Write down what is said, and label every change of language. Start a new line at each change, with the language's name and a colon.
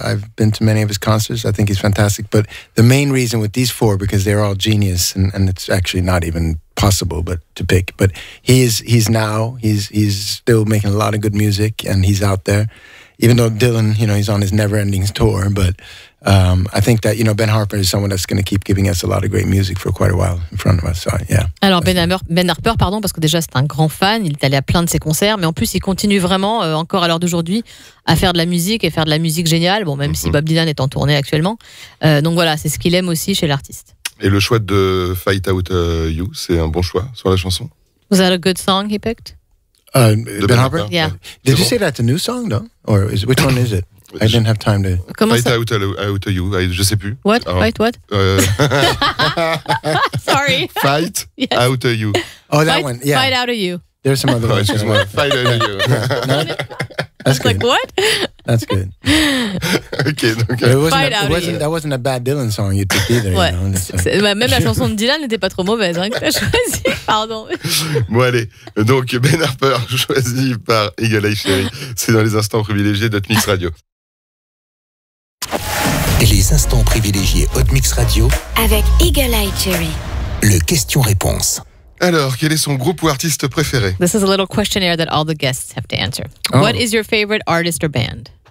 English: I've been to many of his concerts. I think he's fantastic. But the main reason with these 4, because they're all genius, and it's actually not even possible but to pick. But he's still making a lot of good music, and he's out there. Even though Dylan, he's on his never-ending tour, but I think that Ben Harper is someone that's going to keep giving us a lot of great music for quite a while in front of us. So, yeah.
French: Alors Ben Harper, parce que déjà c'est un grand fan, il est allé à plein de ses concerts, mais en plus il continue vraiment encore à l'heure d'aujourd'hui à faire de la musique et faire de la musique géniale. Bon, même si Bob Dylan est en tournée actuellement. Donc voilà, c'est ce qu'il aime aussi chez l'artiste. Et le choix de Fight Out You, c'est un bon choix sur la chanson?
English: Was that a good song he picked? Ben Harper? Yeah. Did you say that's a new song, though? Or which one is it? I didn't have time to...
French: Fight Out You, je sais plus.
English: What? Fight what? Sorry. Fight Yes. Out You. Oh, that one, yeah. Fight out of you. There's some other ones.
French: Excuse-moi, Fight Out You.
English: No? That's good. Like what? That's good.
French: Ok, donc...
English: That wasn't a bad Dylan song you picked either.
French: Ouais.
English: You know,
French: Même la chanson de Dylan n'était pas trop mauvaise que t'as choisi. Pardon. Bon allez, donc Ben Harper choisi par Eagle Eye Cherry. C'est dans les instants privilégiés d'Hotmixradio. Les instants privilégiés Hotmixradio avec Eagle Eye Cherry. Le question-réponse. Alors, quel est son groupe ou artiste préféré?
English: This is a little questionnaire that all the guests have to answer. Oh. What is your favorite artist or band?